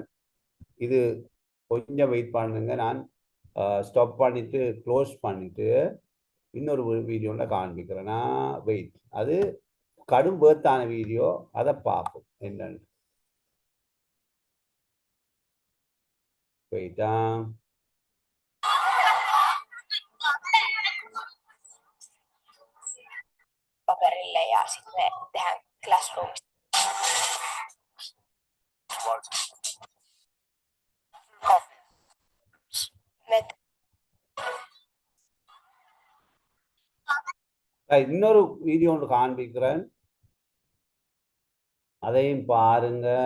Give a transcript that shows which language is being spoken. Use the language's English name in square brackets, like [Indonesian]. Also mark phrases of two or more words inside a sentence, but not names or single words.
[Tamil] இது கொஞ்சம் வெயிட் பண்ணுங்க. நான் ஸ்டாப் பண்ணிட்டு க்ளோஸ் பண்ணிட்டு இன்னொரு வீடியோல காண்பிக்கிறேன்னா வெயிட். அது கடும் பேர்த்தான வீடியோ, அதை பார்ப்போம் என்னன்னு. வெயிட்டா [Finnish] paperille ja sitten tehdään Classroomista. [Tamil] இன்னொரு வீடியோ ஒன்று காண்பிக்கிறேன், அதையும் பாருங்க.